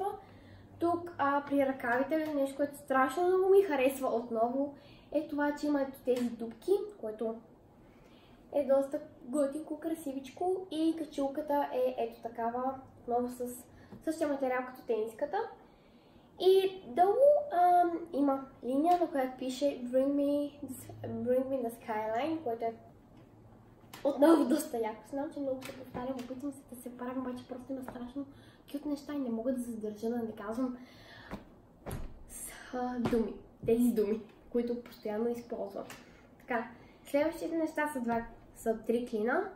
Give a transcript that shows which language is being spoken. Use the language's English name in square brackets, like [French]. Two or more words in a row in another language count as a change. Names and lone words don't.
[Bulgarian] Тук при ръкавите нещо, което страшно много ми харесва отново, е това, че има ето тези дупки, което е доста готинко, красивичко и качулката е ето такава, отново с същия материал като тениската. И долу има линия, на която пише [English] Bring me the skyline, [Bulgarian] което е отново доста яко. Знам, че много се повтарям, опитвам се да се правим, обаче просто има страшно кют неща и не мога да се задържа да не казвам с думи. Тези думи, които постоянно използвам. Така, следващите неща са три клина.